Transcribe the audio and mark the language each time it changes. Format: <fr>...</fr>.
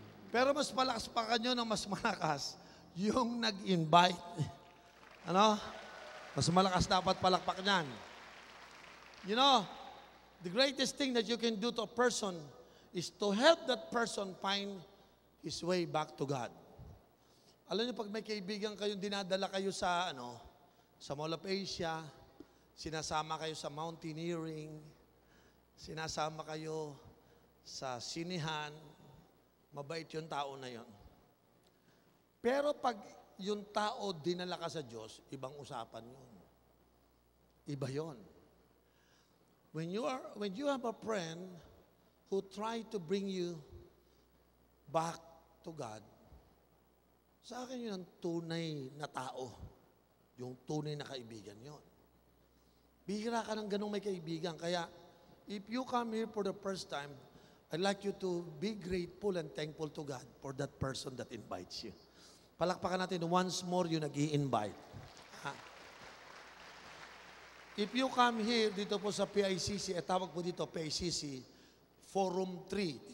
<tl>Pero mas malakas pa kanyo ng mas malakas yung nag-invite. Ano? Mas malakas dapat palakpak niyan.</tl> <en>You know, the greatest thing that you can do to a person is to help that person find his way back to God.</en> <tl>Alam niyo, pag may kaibigan kayong dinadala kayo sa, sa Mall of Asia, sinasama kayo sa mountaineering, sinasama kayo sa sinihan, mabait yung tao na yon. Pero pag yung tao dinala ka sa Diyos, ibang usapan yun. Iba yon.</tl> <en>When you have a friend who try to bring you back to God,</en> <tl>sa akin yun ang tunay na tao. Yung tunay na kaibigan yun. Bihira ka ng ganong may kaibigan.</tl> <en>Kaya, if you come here for the first time, I'd like you to be grateful and thankful to God for that person that invites you.</en> <tl>Palakpakan natin</tl> <en>once more</en> <tl>yung nag-i-invite.</tl> <en>If you come here,</en> <tl>dito po sa PICC, tawag po dito, PICC, Forum 3.</tl>